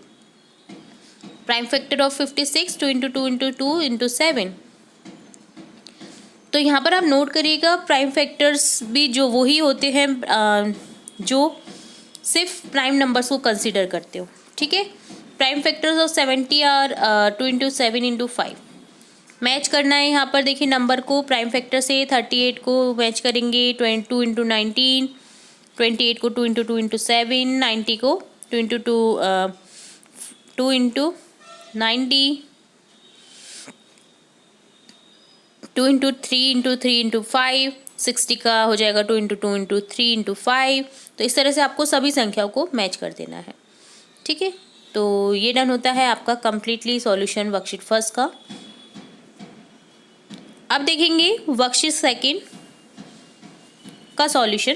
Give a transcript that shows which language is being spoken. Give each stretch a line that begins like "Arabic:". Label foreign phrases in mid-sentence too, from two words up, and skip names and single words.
English: prime factor of 56, 2 into 2 into 2 into 7।
Hindi: तो यहाँ पर आप नोट करिएगा,
English: prime factors
Hindi: भी जो वही होते हैं जो सिर्फ
English: prime numbers
Hindi: को कंसीडर करते हो। ठीक है,
English: prime factors of 70 are 2 into 7 into 5।
Hindi: मैच करना है यहाँ पर, देखिए नंबर को
English: prime factor
Hindi: से 38 को मैच करेंगे 22 into 19, 28 को 2 into 2 into 7, 90 को 2 into 2 into 90, 2 into 3 into 3 into 5, 60 का हो जाएगा 2 into 2 into 3 into 5। तो इस तरह से आपको सभी संख्याओं को मैच कर देना है। ठीक है, तो ये डन होता है आपका
English: completely solution worksheet first
Hindi: का। अब देखेंगे
English: worksheet second
Hindi: का सॉल्यूशन।